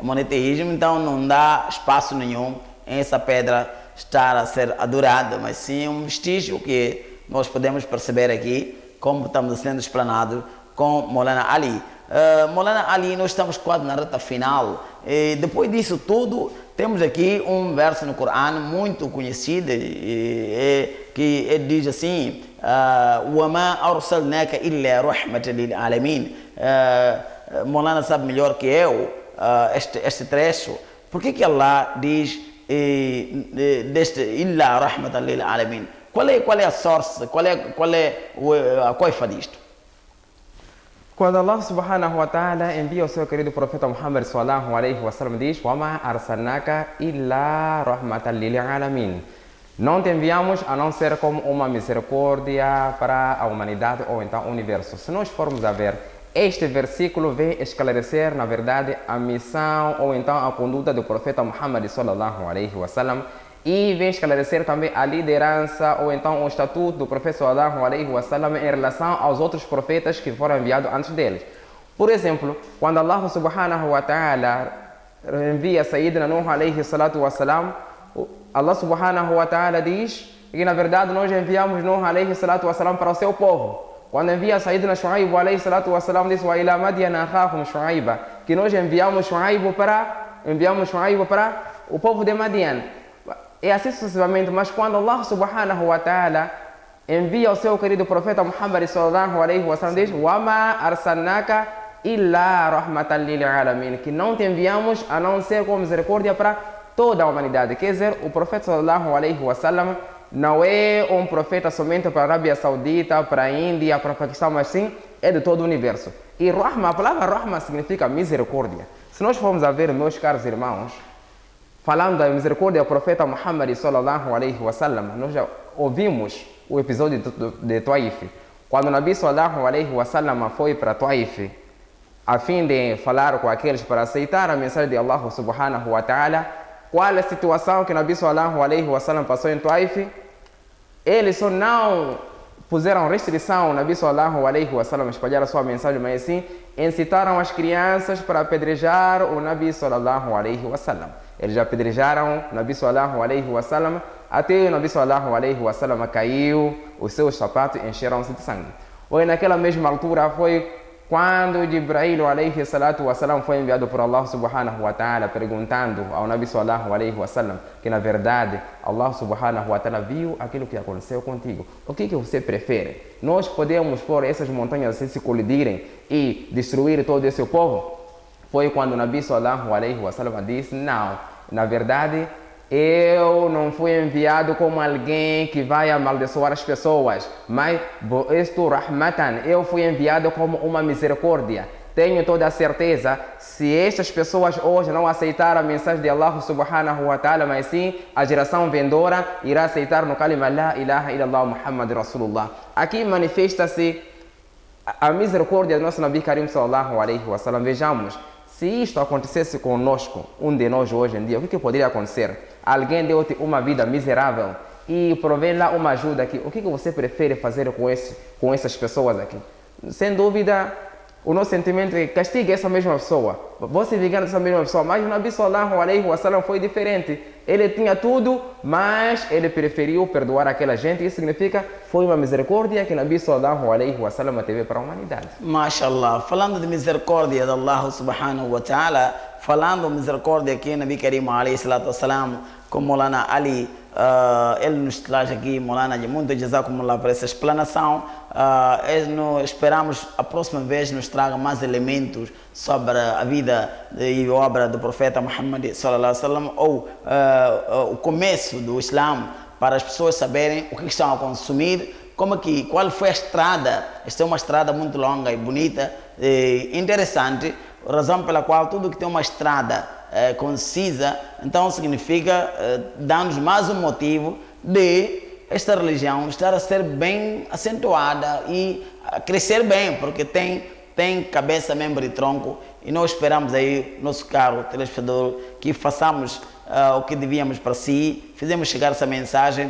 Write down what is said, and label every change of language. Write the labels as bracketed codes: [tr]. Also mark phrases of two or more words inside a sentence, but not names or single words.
[pt] monoteísmo, então não dá espaço nenhum em essa pedra estar a ser adorada, mas sim um vestígio que nós podemos perceber aqui, como estamos sendo explanados com Maulana Ali. Maulana Ali, nós estamos quase na reta final. E depois disso tudo, temos aqui um verso no Corão muito conhecido, que diz assim: [ar] وَمَا أَرْسَلْنَاكَ إِلَّا رَحْمَةً لِلْعَالَمِينَ. [pt] Maulana sabe melhor que eu este trecho. Por que Allah diz deste [ar] إِلَّا رَحْمَةً لِلْعَالَمِينَ? [pt] Qual é a source, qual é a coifa disto? Quando Allah [ar] سبحانه وتعالى [pt] envia o seu querido profeta Muhammad [ar] صلى الله عليه وسلم, [pt] diz: [ar] وَمَا أَرْسَلْنَاكَ إِلَّا رَحْمَةً لِلْعَالَمِينَ. [pt] Não te enviamos a não ser como uma misericórdia para a humanidade ou então o universo. Se nós formos a ver, este versículo vem esclarecer, na verdade, a missão ou então a conduta do profeta Muhammad [ar] صلى الله عليه وسلم, [pt] e vem esclarecer também a liderança ou então o estatuto do profeta [ar] صلى الله عليه وسلم [pt] em relação aos outros profetas que foram enviados antes deles. Por exemplo, quando Allah [ar] سبحانه وتعالى [pt] envia Sayyidina Nuh [ar] عليه الصلاة والسلام, [pt] Allah [ar] سبحانه وتعالى [pt] diz que na verdade nós enviamos Nuh [ar] عليه الصلاة والسلام [pt] para o seu povo. Quando envia Sayyidina Shu'aib [ar] عليه الصلاة والسلام, [pt] diz: [ar] وإلى مدين أخاهم شعيبا, [pt] que nós enviamos Shu'aib para o povo de Madian. E assim sucessivamente. Mas quando Allah [ar] سبحانه وتعالى [pt] envia o seu querido profeta Muhammad [ar] صلى الله عليه وسلم, [pt] diz: [ar] وَمَا أَرْسَلْنَاكَ إِلَّا رَحْمَةً لِلْعَالَمِينَ, [pt] que não te enviamos a não ser com misericórdia para toda a humanidade. Quer dizer, o profeta [ar] صلى الله عليه وسلم [pt] não é um profeta somente para a Arábia Saudita, para a Índia, para o Paquistão, mas sim é de todo o universo. E Rahma, a palavra Rahma significa misericórdia. Se nós formos a ver, meus caros irmãos, falando da misericórdia do profeta Muhammad [ar] صلى الله عليه وسلم, [pt] nós já ouvimos o episódio de Taif. Quando o Nabi [ar] صلى الله عليه وسلم [pt] foi para Taif, a fim de falar com aqueles para aceitar a mensagem de Allah [ar] سبحانه وتعالى, [pt] qual é a situação que o Nabi [ar] صلى الله عليه وسلم [pt] passou em Taif? Eles só não puseram restrição ao Nabi [ar] صلى الله عليه وسلم [pt] espalhar a sua mensagem, mas sim incitaram as crianças para apedrejar o Nabi [ar] صلى الله عليه وسلم. [pt] Eles apedrejaram o Nabi [ar] صلى الله عليه وسلم [pt] até o Nabi [ar] صلى الله عليه وسلم [pt] caiu, os seus sapatos encheram-se de sangue. Ou naquela mesma altura foi quando Jibril [ar] عليه الصلاة والسلام [pt] foi enviado por Allah [ar] سبحانه وتعالى, [pt] perguntando ao Nabi [ar] صلى الله عليه وسلم [pt] que na verdade Allah [ar] سبحانه وتعالى [pt] viu aquilo que aconteceu contigo. O que você prefere? Nós podemos pôr essas montanhas se colidirem e destruir todo esse povo? Foi quando o Nabi [ar] صلى الله عليه وسلم [pt] disse: não, na verdade eu não fui enviado como alguém que vai amaldiçoar as pessoas, mas isto rahmatan, eu fui enviado como uma misericórdia. Tenho toda a certeza, se estas pessoas hoje não aceitaram a mensagem de Allah [ar] سبحانه وتعالى, [pt] mas sim a geração vindoura irá aceitar no kalima [ar] لا إله إلا الله محمد رسول الله. [pt] Aqui manifesta-se a misericórdia do nosso [ar] نبي كريم صلى الله عليه وسلم. [pt] Vejamos, se isto acontecesse conosco, um de nós hoje em dia, o que poderia acontecer? Alguém deu-te uma vida miserável e provém lá uma ajuda aqui. O que você prefere fazer com essas pessoas aqui? Sem dúvida, o nosso sentimento é que castigue essa mesma pessoa. Você vingar dessa mesma pessoa. Mas o Nabi [ar] صلى الله عليه وسلم [pt] foi diferente. Ele tinha tudo, mas ele preferiu perdoar aquela gente. Isso significa foi uma misericórdia que o Nabi [ar] صلى الله عليه وسلم [pt] teve para a humanidade. MashaAllah, falando de misericórdia de Allah [ar] سبحانه وتعالى, [pt] falando de misericórdia aqui, [ar] نبي كريم عليه الصلاة والسلام, [pt] com Maulana Ali, ele nos traz aqui, Maulana, de muito jazakumullah por essa explanação. Nós esperamos a próxima vez nos traga mais elementos sobre a vida e obra do profeta Muhammad [ar] صلى الله عليه وسلم, [pt] ou o começo do Islã, para as pessoas saberem o que estão a consumir, qual foi a estrada. Esta é uma estrada muito longa e bonita e interessante, razão pela qual tudo que tem uma estrada concisa, então significa dar-nos mais um motivo de esta religião estar a ser bem acentuada e a crescer bem, porque tem cabeça, membro e tronco, e nós esperamos aí, nosso caro telespectador, que façamos o que devíamos para si, fizemos chegar essa mensagem.